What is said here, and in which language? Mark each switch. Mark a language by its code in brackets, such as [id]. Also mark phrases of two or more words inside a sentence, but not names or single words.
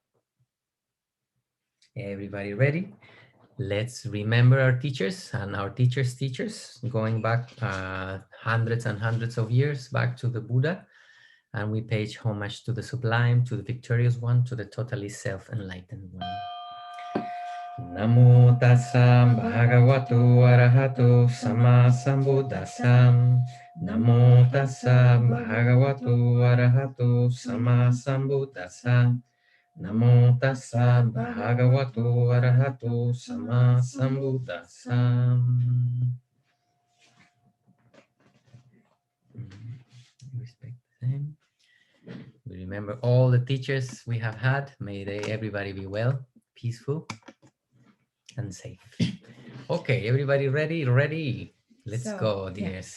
[en] Everybody ready? Let's remember our teachers and our teachers' teachers, going back hundreds and hundreds of years back to the Buddha. And we pay homage to the sublime, to the victorious one, to the totally self-enlightened one. [pi] Namo tassa bhagavato arahato sama sambuddhassa. Namo tassa bhagavato arahato sama sambuddhassa. Namo tassa bhagavato arahato sama sambuddhassa. [en] Respect them. We remember all the teachers we have had. May everybody be well, peaceful, and safe. Okay, everybody ready? Ready? Let's go, dears.